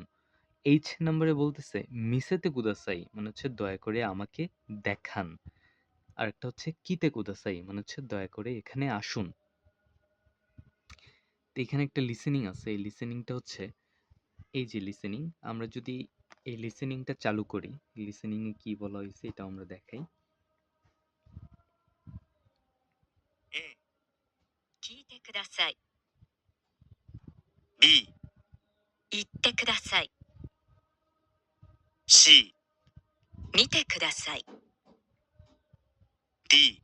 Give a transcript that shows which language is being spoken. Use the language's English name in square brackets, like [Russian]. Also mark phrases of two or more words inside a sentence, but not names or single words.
[Bangla] এইচ নম্বরে বলতেছে [Japanese] 見せて ください [Bangla] মানে হচ্ছে দয়া করে আমাকে দেখান। আরেকটা হচ্ছে [Japanese] 来て ください [Bangla] মানে হচ্ছে দয়া করে এখানে আসুন। তো এখানে একটা লিসেনিং আছে। এই লিসেনিংটা হচ্ছে এই যে লিসেনিং, আমরা যদি এই লিসেনিংটা চালু করি, লিসেনিং এ কি বলা হয়েছে এটা আমরা দেখাই। [Japanese] 聞いてください。 B、言ってください。 C、見てください。 D、